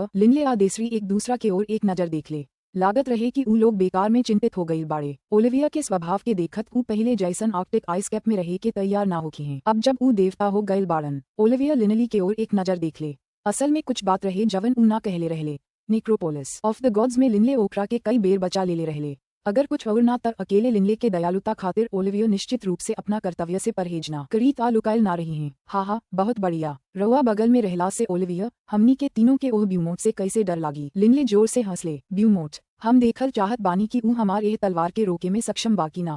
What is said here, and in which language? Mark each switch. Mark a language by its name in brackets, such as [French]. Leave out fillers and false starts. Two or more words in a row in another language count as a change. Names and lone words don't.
[Bhojpuri] लिनले आ देसरी एक दूसरा के ओर एक नजर देख ले। लागत रहे कि ऊ लोग बेकार में चिंतित हो गई बाड़े। ओलिविया के स्वभाव के देखत ऊ पहले जैसन आर्कटिक आइस कैप में रहे के तैयार ना होकी हैं। अब जब ऊ देवता हो गईल बाड़न। ओलिविया लिनली के ओर एक नजर देख ले। असल में कुछ बात रहे जवन ऊ ना कहले रहले। नेक्रोपोलिस ऑफ द गॉड्स में लिनले ओकरा के कई बेर बचा ले रहले। अगर कुछ और ना तर अकेले लिनले के दयालुता खातिर ओलिविया निश्चित रूप से अपना कर्तव्य से परहेज ना करी ता लुकायल ना रही हैं। हा बहुत बढ़िया। रउआ बगल में रहला से ओलिविया, हमनी के तीनों के ओह ब्यूमोट से कैसे डर लागी। लिनले जोर से हंसले। ब्यूमोट, हम देखल चाहत बानी कि ऊ हमार एह तलवार के रोके में सक्षम बाकी ना।